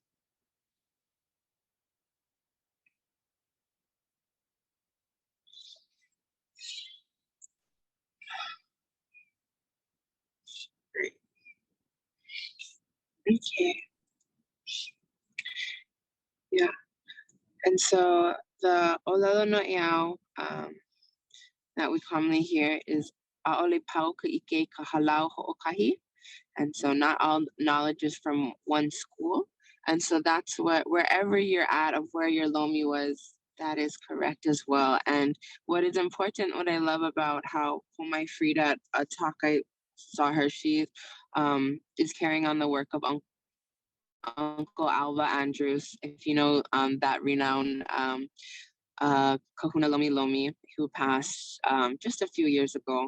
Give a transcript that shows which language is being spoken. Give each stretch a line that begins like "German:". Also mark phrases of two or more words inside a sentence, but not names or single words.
English: Great. Okay. Yeah. And so the
Hawaiian: olelo no iao
English: that we commonly hear is
Hawaiian: ʻaʻole pau ka ʻike ka hālau hoʻokahi.
English: And so not all knowledge is from one school. And so that's what, wherever you're at of where your lomi was, that is correct as well. And what is important, what I love about how Pomai Frida, a talk I saw her, she is carrying on the work of Uncle Alva Andrews, if you know that renowned
Hawaiian: kahuna Lomilomi
English: who passed just a few years ago.